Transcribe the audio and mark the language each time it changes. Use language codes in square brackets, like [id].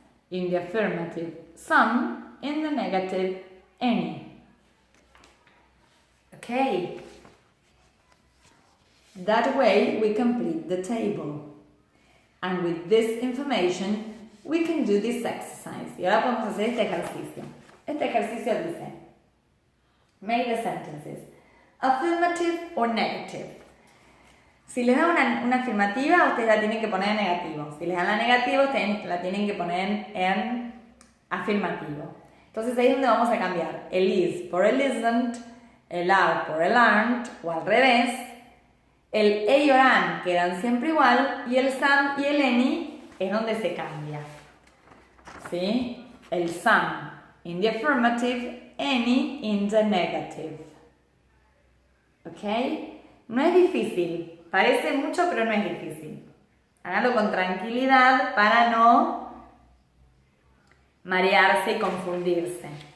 [en] In the affirmative, some. In the negative, any. Okay. That way we complete the table. And with this information, we can do this exercise. [es] Y ahora podemos hacer este ejercicio. Este ejercicio dice, [en] make the sentences affirmative or negative. [es] Si les dan una afirmativa, ustedes la tienen que poner en negativo. Si les dan la negativa, ustedes la tienen que poner en afirmativo. Entonces ahí es donde vamos a cambiar el is por el isn't, el are por el aren't, o al revés. El a or an quedan siempre igual y el some y el any es donde se cambia. ¿Sí? El some [en] in the affirmative, any in the negative. [es] ¿Ok? No es difícil, parece mucho pero no es difícil. Háganlo con tranquilidad para no marearse y confundirse.